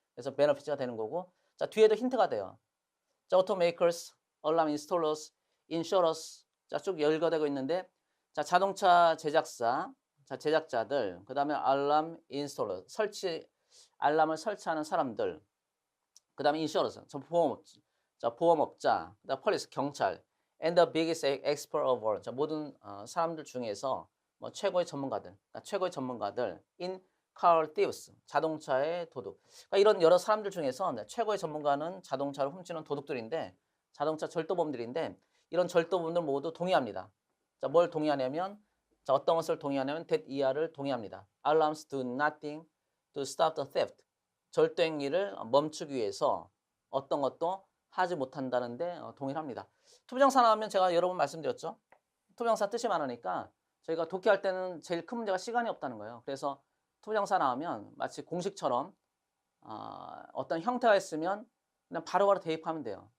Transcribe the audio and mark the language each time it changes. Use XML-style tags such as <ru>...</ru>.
<ko>그래서 베너피트가 되는 거고 자, 뒤에도 힌트가 돼요. 자, automakers, alarm installers, insurers 자, 쭉 열거되고 있는데 자, 자동차 제작사 자, 제작자들, 그 다음에 알람 인스톨러, 알람을 설치하는 사람들, 그 다음에 인슈어런스, 보험업자, 그 다음 폴리스, 경찰,</ko> <en>and the biggest expert of all,</en> <ko>자, 모든 사람들 중에서 뭐 최고의 전문가들, 그러니까 최고의 전문가들,</ko> <en>in car thieves,</en> <ko>자동차의 도둑. 그러니까 이런 여러 사람들 중에서 최고의 전문가는 자동차를 훔치는 도둑들인데, 자동차 절도범들인데, 이런 절도범들 모두 동의합니다. 자, 뭘 동의하냐면, 자, 어떤 것을 동의하냐면 that 이하를 동의합니다.</ko> <en>Alarms do nothing to stop the theft.</en> <ko>절도 행위를 멈추기 위해서 어떤 것도 하지 못한다는데 동의를 합니다. 투부정사 나오면 제가 여러 번 말씀드렸죠. 투부정사 뜻이 많으니까 저희가 독해할 때는 제일 큰 문제가 시간이 없다는 거예요. 그래서 투부정사 나오면 마치 공식처럼 어떤 형태가 있으면 그냥 바로바로 대입하면 돼요.</ko>